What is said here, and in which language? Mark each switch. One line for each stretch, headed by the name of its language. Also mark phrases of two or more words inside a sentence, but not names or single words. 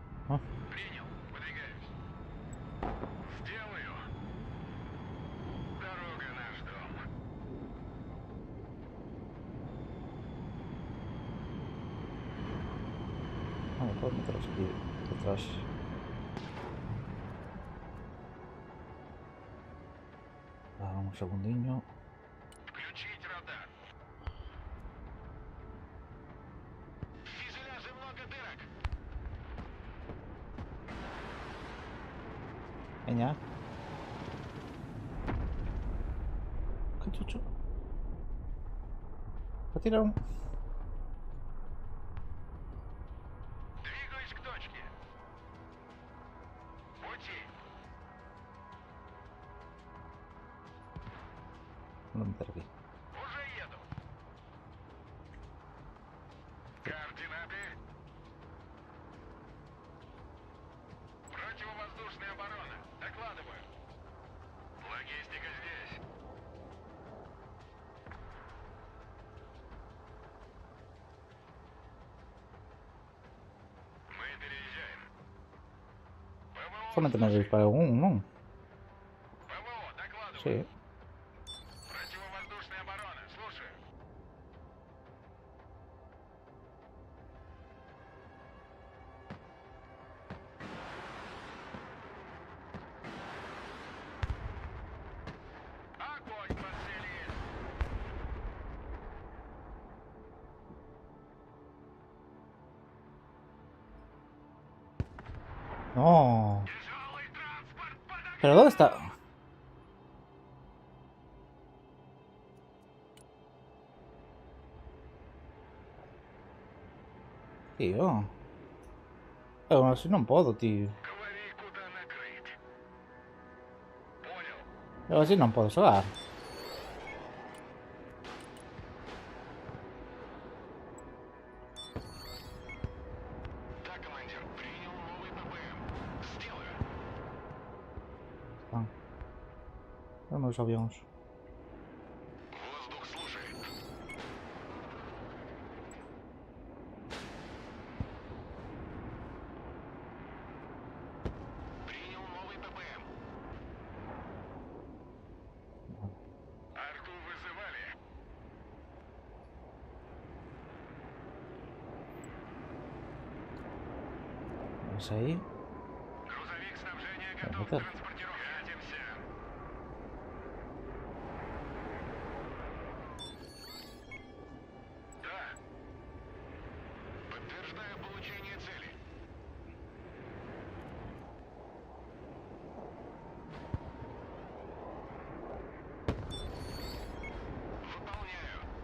Russian: Ah, Принял. Выдвигаюсь. Сделаю. Дорога наш дом.
Spanish: vale, puedo meterlos aquí detrás.
Galician: Un segundinho.
Russian: Включить радар. В фюзеляже много дырок.
Galician: Veña.
Spanish: ¿Qué chucho? ¿Me tiraron?
Russian: Двигаюсь к точке. Пути.
Spanish: Voy a meter aquí.
Russian: Уже еду. Координаты. Противовоздушная оборона. Докладываю. Логистика здесь. Мы переезжаем. ПВО,
Spanish: Solamente me disparó uno.
Russian: ПВО, докладываю.
Spanish: Sí.
Russian: Противовоздушная оборона. Слушаю. Огонь по цели.
Spanish: No.
Russian: Тяжелый транспорт под огнем.
Spanish: ¿Pero dónde está? Tío. Pero así no puedo, tío.
Russian: Говори, куда накрыть. Понял.
Spanish: Pero así no puedo jugar.
Russian: Да, командир. Принял новый ППМ. Сделаю.
Spanish: Ah. No lo sabíamos.
Russian: Воздух слушает. Принял новый ППМ. Арту вызывали.
Spanish: ¿Es ahí?
Russian: Грузовик снабжения Так, готов к вот это. транспортировке. Катимся. Да. Подтверждаю получение цели. Выполняю.